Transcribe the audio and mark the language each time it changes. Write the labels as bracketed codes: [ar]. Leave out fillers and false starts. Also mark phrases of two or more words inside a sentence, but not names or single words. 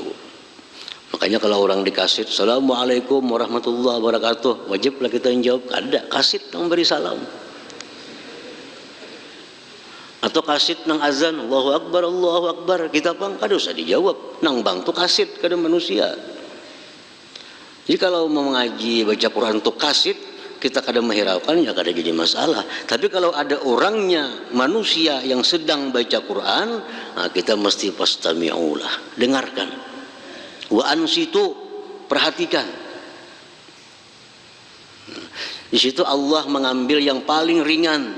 [bjn] Makanya kalau orang dikaset, [ar] السلام عليكم ورحمة الله وبركاته, [bjn] wajiblah kita jawab, kada, kaset yang beri salam. Atau kaset nang azan, [ar] الله أكبر, [bjn] kita pang kada usah dijawab, nang bang tu kaset kada manusia. Jadi kalau mau mengaji baca Quran tu kaset, kita kada menghiraukan, ya kada jadi masalah. Tapi kalau ada orangnya, manusia yang sedang baca Quran, nah kita mesti fastami'ulah, dengarkan. [ar] وأنصتوا, perhatikan. [bjn] Di situ Allah mengambil yang paling ringan.